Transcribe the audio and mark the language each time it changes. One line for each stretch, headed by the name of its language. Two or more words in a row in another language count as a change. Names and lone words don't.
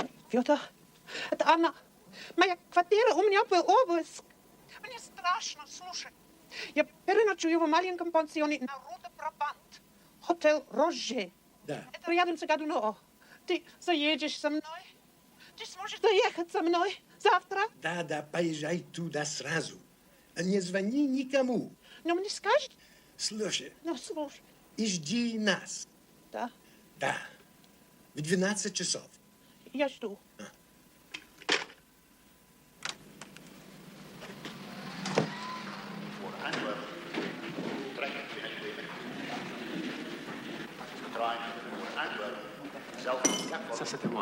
Russian: Piotr, это она. Моя квартира у меня был обыск. Мне страшно, слушай. Я переночую в маленьком пансионе на Руде-Брабант. Хотел Роже. Да. Это рядом с Годуно. Ты заедешь со мной? Ты сможешь доехать со мной завтра? Да, поезжай туда сразу. Не звони никому. Но мне скажет? Слушай, Ну, слушай. и жди нас. Да, Да. В 12 часов. я жду.
French: Ça, c'était moi.